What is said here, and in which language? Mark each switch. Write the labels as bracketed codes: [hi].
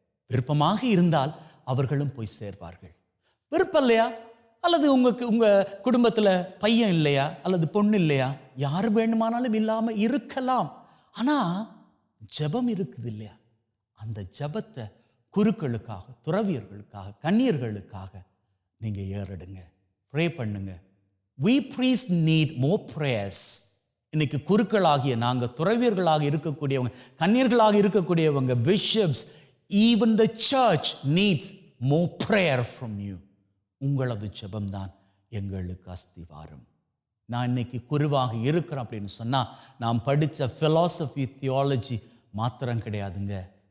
[ta] விருப்பமாக இருந்தால் அவர்களும் போய் சேர்வார்கள். விருப்பம் இல்லையா, அல்லது உங்க குடும்பத்தில் பையன் இல்லையா அல்லது பொண்ணு இல்லையா, யார் வேணுமானாலும் இல்லாமல் இருக்கலாம். ஆனால் ஜெபம் இருக்குது இல்லையா, அந்த ஜெபத்தை குருக்களுக்காக, துறவியர்களுக்காக, கன்னியர்களுக்காக நீங்க ஏறெடுங்க, ப்ரே பண்ணுங்க. [en] We priests need more prayers. [ta] இன்னைக்கு குருக்களாகிய நாங்க, துறவியர்களாக இருக்கக்கூடியவங்க, கன்னியர்களாக இருக்கக்கூடியவங்க, bishops, [en] even the church needs more prayer from you. [ta] உங்களது ஜெபம்தான் எங்களுக்கு அஸ்திவாரம். நான் இன்னைக்கு குருவாக இருக்கிறேன் அப்படின்னு சொன்னா நான் படித்த philosophy, theology மாத்திரம் கிடையாதுங்க.